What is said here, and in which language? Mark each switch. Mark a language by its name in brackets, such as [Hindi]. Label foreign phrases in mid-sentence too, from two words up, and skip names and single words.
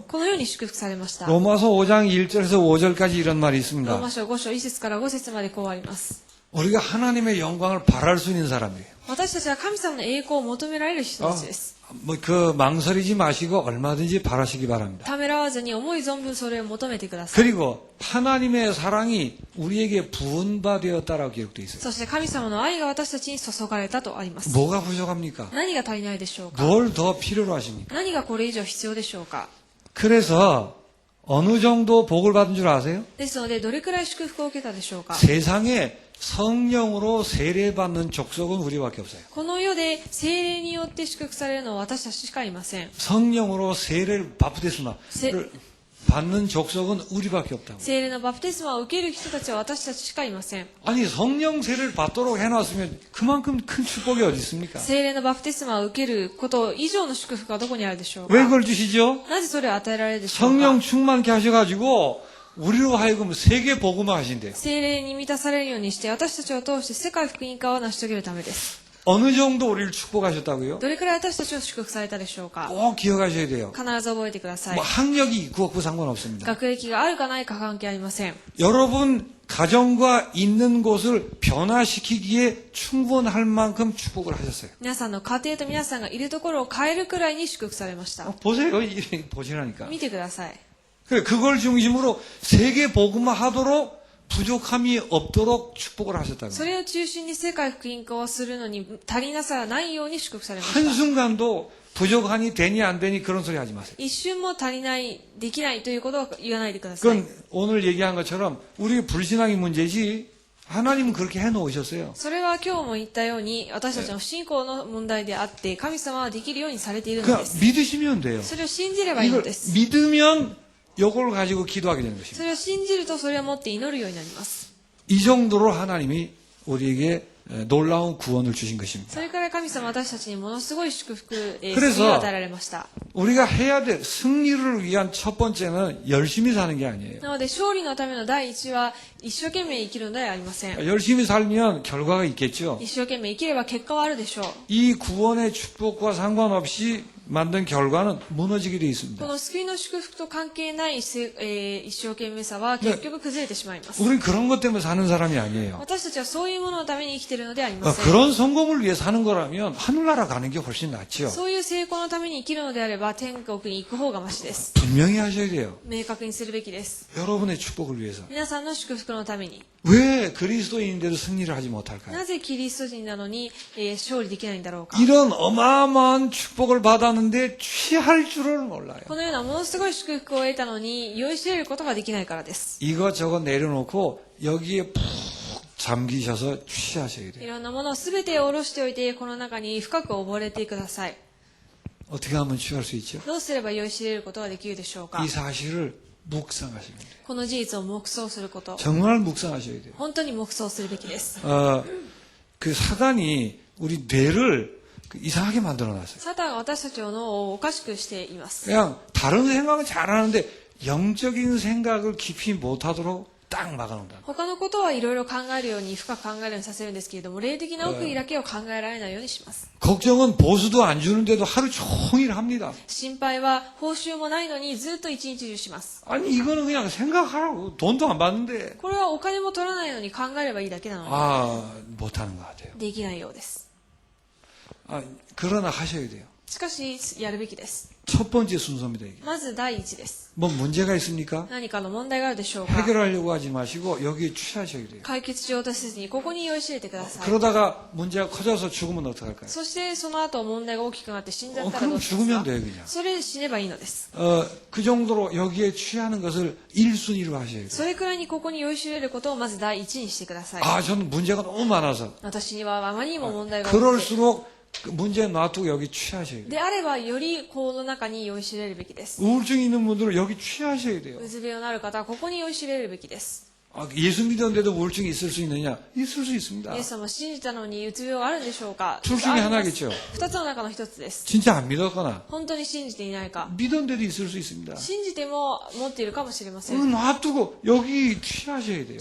[Japanese] このように祝福されました。 [Korean] 로마서 5장 1절에서 5절까지 이런 말이 [Japanese] ロー [Korean] 있습니다. [Japanese] マ書5章1節から5節までこうあります。 [Korean] 우리가 하나님의 영광을 바랄 수 있는 사람이에요. [Japanese] 私たちは神様の栄光を求められる人たちです。 [Korean] 망설이지 마시고 얼마든지 바라시기 바랍니다. [Japanese] ためらわずに思い存分それを求めてください。 [Korean] 그리고 하나님의 사랑이 우리에게 부은바되었다라고 기록되어 있어요. [Japanese] そして神様の愛が私たちに注がれたとあります。 [Korean] 뭐가 부족합니까? [Japanese] 何が足りないでしょうか。 [Korean] 뭘 더 필요로 하십니까? [Japanese] 何がこれ以上必要でしょうか。 [Korean] 그래서 어느 정도 복을 받은 줄 아세요? [Japanese] ですので、どれくらい祝福を受けたでしょうか。 [Korean] 세상에 성령으로 세례받는 족속은 우리밖에 없어요. [Japanese] この世で聖霊によって祝福されるのは私たちしかいません。 [Korean] 성령으로 세례를 바프티스마를 받는 족속은 우리밖에 없다고. [Japanese] 聖霊のバプテスマを受ける人たちは私たちしかいません。 [Korean] 아니 성령 세례를 받도록 해놨으면 그만큼 큰 축복이 어디 있습니까? [Japanese] 聖霊のバプテスマを受けること以上の祝福がどこにあるでしょう [Korean] 왜 [Japanese] か。 [Korean] 그걸 주시죠? [Japanese] なぜそれを与えられるでしょうか。 [Korean] 성령 충만케 하셔가지고 우리로 하여금 세계 복음화 하신대요. [Japanese] 聖霊に満たされるようにして私たちを通して世界福音化を成し遂げるためです。 [Korean] 어느 정도 우리를 축복하셨다고요? [Japanese] どれくらい私たちを祝福されたでしょうか。 [Korean] 꼭 기억하셔야 돼요. [Japanese] 必ず覚えてください [Korean] 뭐 。 학력이 있고 없고 상관없습니다. [Japanese] 学歴があるかないか関係ありません。 [Korean] 여러분 가정과 있는 곳을 변화시키기에 충분할 만큼 축복을 하셨어요. [Japanese] 皆さんの家庭と皆さんがいるところを変えるくらいに祝福されました。 [Korean] 보세요. 보시라니까. [Japanese] 見てください。 [Korean] 그걸 중심으로 세계 복음화 하도록 부족함이 없도록 축복을 하셨다고. [Japanese] それを中心に世界福音化をするのに足りなさがないように祝福されました。 [Korean] 한순간도 부족하니 되니 안 되니 그런 소리 하지 마세요. [Japanese] 一瞬も足りない、できないということを言わないでください。 [Korean] 그건 오늘 얘기한 것처럼 우리 불신앙이 문제지 하나님은 그렇게 해놓으셨어요. [Japanese] それは今日も言ったように私たちの不信仰の問題であって神様はできるようにされているの [Korean] 그냥 [Japanese] です。 [Korean] 믿으시면 돼요. [Japanese] それを信じればいいの [Korean] 이걸 [Japanese] です。 [Korean] 믿으면 이걸 가지고 기도하게 되는 것입니다. [Japanese] それを信じるとそれを持って祈るようになります。 [Korean] 이 정도로 하나님이 우리에게 놀라운 구원을 주신 것입니다. [Japanese] それから神様は私たちにものすごい祝福、 [Korean] 그래서 [Japanese] 救いを与えられました。 [Korean] 우리가 해야 될 승리를 위한 첫 번째는 열심히 사는 게 아니에요. [Japanese] なので勝利のための第一は一生懸命生きるのではありません。 [Korean] 열심히 살면 결과가 있겠죠. [Japanese] 一生懸命生きれば結果はあるでしょう。 [Korean] 이 구원의 축복과 상관없이 만든 결과는 무너지게 되어 있습니다. [Japanese] この救いの祝福と関係ない、一生懸命さは結局崩れてしまいます。 [Korean] 우린 그런 것 때문에 사는 사람이 아니에요. [Japanese] 私たちはそういうもののために生きているのではありません。 [Korean] 그런 성공을 위해 사는 거라면 하늘나라 가는 게 훨씬 낫죠. [Japanese] そういう成功のために生きるのであれば天国に行く方がマシです。 [Korean] 분명히 하셔야 돼요. [Japanese] 明確にするべきです。 [Korean] 여러분의 축복을 위해서. [Japanese] 皆さんの祝福のために。 [Korean] 왜 그리스도인인데도 승리를 하지 못할까요? [Japanese] なぜキリスト人なのに、勝利できないんだろうか。 [Korean] 이런 어마어마한 축복을 받았는데 취할 줄을 몰라요. [Japanese] このようなものすごい祝福を得たのに酔いしれることができないからです。 [Korean] 이것저것 내려놓고 여기에 푹 잠기셔서 취하셔야 [Japanese] い [Korean] 돼요. [Japanese] ろんなものをすべて下ろしておいてこの中に深く溺れてください。 [Korean] 어떻게 하면 취할 수 있죠? [Japanese] どうすれば酔いしれることができるでしょうか。 [Korean] 이 사실을 묵상하시면 돼요. [Japanese] この事実を黙想すること。 [Korean] 정말 묵상하셔야 돼요. [Japanese] 本当に黙想するべきです。 [Korean] 그 사단이 우리 뇌를 이상하게 만들어놨어요. [Japanese] サタンが私たちの脳をおかしくしています。 [Korean] 그냥 다른 생각은 잘하는데 영적인 생각을 깊이 못하도록 딱 막아놓는다. [Japanese] 他のことはいろいろ考えるように、深く考えるようにさせるんですけれども、霊的な奥義だけを考えられないようにします。 [Korean] 걱정은 보수도 안 주는데도 하루 종일 합니다. [Japanese] 心配は報酬もないのにずっと一日中します。 [Korean] 아니 이거는 그냥 생각하라고. 돈도 안 받는데. [Japanese] これはお金も取らないのに考えればいいだけなのに、 [Korean] 아 못하는 것 같아요. [Japanese] できないようです。 [Korean] 아, 그러나 하셔야 돼요. [Japanese] しかし、やるべきです。 [Korean] 첫 번째 순서입니다. 이게. [Japanese] まず第一です。 [Korean] 뭐 문제가 있습니까? [Japanese] 何かの問題があるでしょうか。 [Korean] 해결하려고 하지 마시고 여기에 취하셔야 돼요. [Japanese] 解決しようとせずに、ここに酔いしれてください。 [Korean] 그러다가 문제가 커져서 죽으면 어떡할까요? [Japanese] そしてその後問題が大きくなって死んじゃったらど [Korean] 그럼 [Japanese] うします [Korean] 죽으면 [Japanese] か。 [Korean] 돼요 그냥. [Japanese] それで死ねばいいのです。 [Korean] 그 정도로 여기에 취하는 것을 1순위로 하셔야 돼요. [Japanese] それくらいにここに酔いしれることをまず第一にしてください。 [Korean] 아 저는 문제가 너무 많아서 [Japanese] 私にはあまりにも問題が多くて、 [Korean] 그럴수록 그 문제 놔두고 여기 취하셔야 돼요. [Japanese] であればよりこの中に酔いしれるべきです。 [Korean] 우울증이 있는 분들은 여기 취하셔야 돼요. [Japanese] うつ病のある方はここに酔いしれるべきです。 [Korean] 아, 예수 믿었는데도 우울증이 있을 수 있느냐? 있을 수 있습니다. [Japanese] イエス様を信じたのにうつ病はあるんでしょうか。 [Korean] 둘 중에 하나겠죠. [Japanese] 二つの中の一つです。 [Korean] 진짜 안 믿었거나 [Japanese] 本当に信じていないか。 [Korean] 믿었는데도 있을 수 있습니다. [Japanese] 信じても持っているかもしれません。 [Korean] 놔두고 여기 취하셔야 돼요.